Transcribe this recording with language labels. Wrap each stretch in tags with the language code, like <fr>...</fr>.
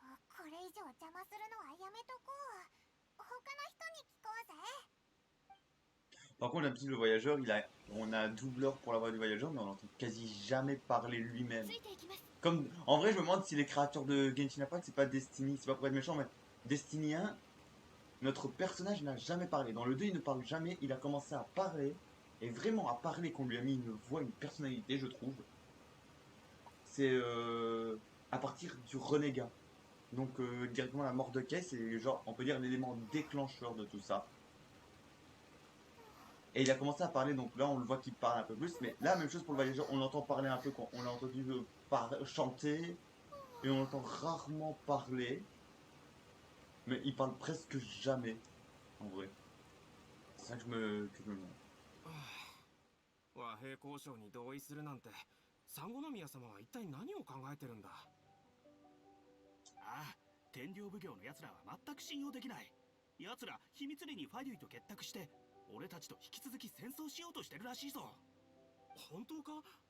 <ja>これ以上邪魔するのはやめとこう。他の人に聞こうぜ。</ja> <fr>Par contre, d'habitude, le voyageur, on a un doubleur pour la voix du voyageur, mais on l'entend quasi jamais parler lui-même.</fr> <ja>ついていきます。</ja> <fr>Comme, en vrai, je me demande si les créateurs de Genshin Impact, c'est pas Destiny, c'est pas pour être méchant, mais Destiny 1, notre personnage n'a jamais parlé. Dans le 2, il ne parle jamais, il a commencé à parler, et vraiment à parler, qu'on lui a mis une voix, une personnalité, je trouve. C'est à partir du renégat. Donc directement la mort de Kay, c'est genre, on peut dire l'élément déclencheur de tout ça. Et il a commencé à parler, donc là on le voit qu'il parle un peu plus, mais là même chose pour le voyageur, on l'entend parler un peu quand on l'a entendu chanter, et on l'entend rarement parler, mais il parle presque jamais, en vrai. C'est ça que je me demande.</fr> <ja>和平交渉に同意するなんて、三五宮様は一体何を考えてるんだ。ああ、天領奉行の奴らは全く信用できない。奴ら秘密裏にファデュイと結託して俺たちと引き続き戦争しようとしてるらしいぞ。本当か？</ja>